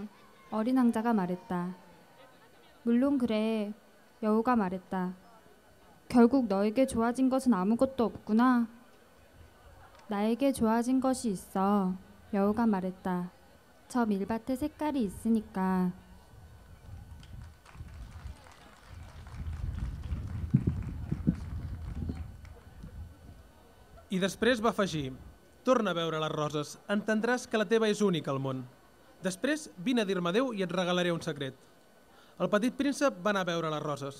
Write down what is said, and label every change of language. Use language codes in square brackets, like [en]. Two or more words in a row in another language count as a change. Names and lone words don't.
[ko] 어린 왕자가 말했다. 물론 그래. 여우가 말했다. 결국 너에게 좋아진 것은 아무것도 없구나. 나에게 좋아진 것이 있어. 여우가 말했다. 저 밀밭에 색깔이 있으니까. [ca] I després va afegir, torna a veure les roses, entendràs que la teva és única al món. Després vine a dir-me adéu i et regalaré un secret. El petit príncep va anar a veure les roses.